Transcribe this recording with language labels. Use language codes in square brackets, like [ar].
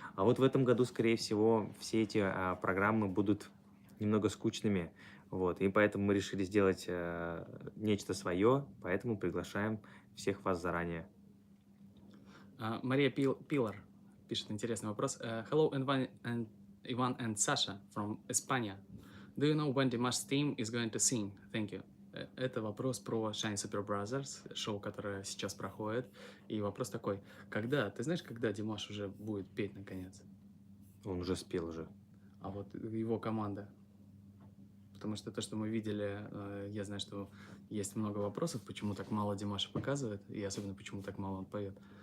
[ru] А вот в этом году, скорее всего, все эти программы будут немного скучными. Вот, и поэтому мы решили сделать нечто свое, поэтому приглашаем всех вас заранее. Мария Пилар пишет интересный вопрос. [en] Hello, Ivan and Sasha from España. Do you know when Dimash team is going to sing? Thank you. [ru] Это вопрос про Shine Super Brothers, шоу, которое сейчас проходит. И вопрос такой, ты знаешь, когда Димаш уже будет петь наконец? Он уже спел уже. А вот его команда. Потому что то, что мы видели, я знаю, что есть много вопросов, почему так мало Димаша показывает, и особенно почему так мало он поет.